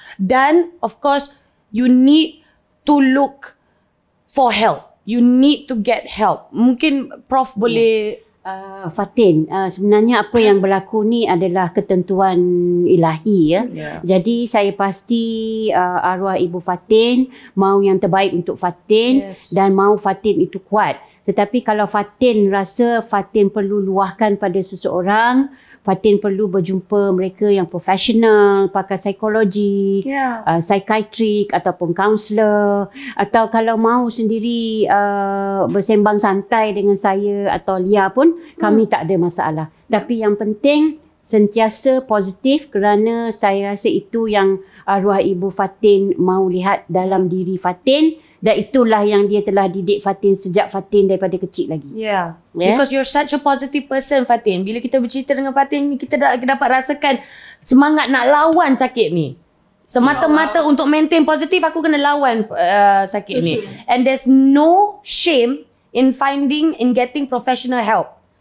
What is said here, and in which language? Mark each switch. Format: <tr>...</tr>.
<en>Dan of course, you need to look for help. You need to get help.</en> <ms>Mungkin Prof boleh... Fatin, sebenarnya apa yang berlaku ni adalah ketentuan ilahi ya. Jadi saya pasti arwah Ibu Fatin mau yang terbaik untuk Fatin dan mau Fatin itu kuat. Tetapi kalau Fatin rasa Fatin perlu luahkan pada seseorang, Fatin perlu berjumpa mereka yang profesional, pakar psikologi, psikiatrik ataupun kaunselor, atau kalau mau sendiri bersembang santai dengan saya atau Lia pun kami tak ada masalah. Tapi yang penting sentiasa positif kerana saya rasa itu yang arwah Ibu Fatin mau lihat dalam diri Fatin. Dan itulah yang dia telah didik Fatin sejak Fatin daripada kecil lagi.</ms> <en>Because you're such a positive person, Fatin.</en> <ms>Bila kita bercerita dengan Fatin, kita dapat rasakan semangat nak lawan sakit ni. Semata-mata untuk maintain positif, aku kena lawan sakit ni.</ms> <en>And there's no shame in getting professional help.</en>